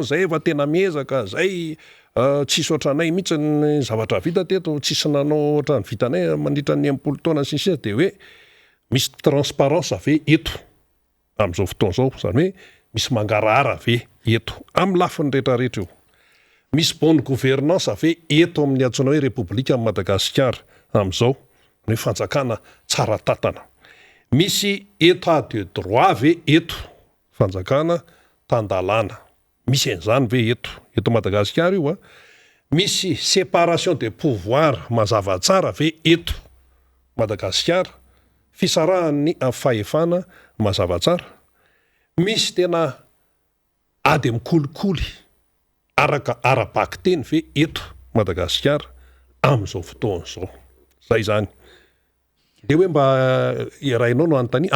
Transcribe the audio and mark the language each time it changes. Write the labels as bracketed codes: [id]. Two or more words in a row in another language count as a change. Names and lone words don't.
[mg] zay efa tena miezaka zay tsisy ohatranay mihitsy ny zavatra vita teto tsisy nanao ohatran'ny vitanay mandritra ny 90 taona sy sisa de hoe misy transparence ave eto amin'izao fotoana zao zany hoe misy mangarahara ave eto amin'ny lafiny rehetrarehetra io misy [fr] bonne gouvernance [mg] ave eto amin'ny antsoina hoe république amin'ny Madagasikara amin'izao ny hoe fanjakana tsara tatana misy [fr] état de droit [mg] ave eto fanjakana tandalana misy an'izany ve eto Madagasikara io misy [fr] séparation de pouvoir [mg] mazava tsara ve eto Madagasikara fisarahany fahefana mazava tsara misy tena ady mikolikoly araka arabaky teny ve eto Madagasikara am'izao fotoana zao zay zany de hoe mba irainao no anontany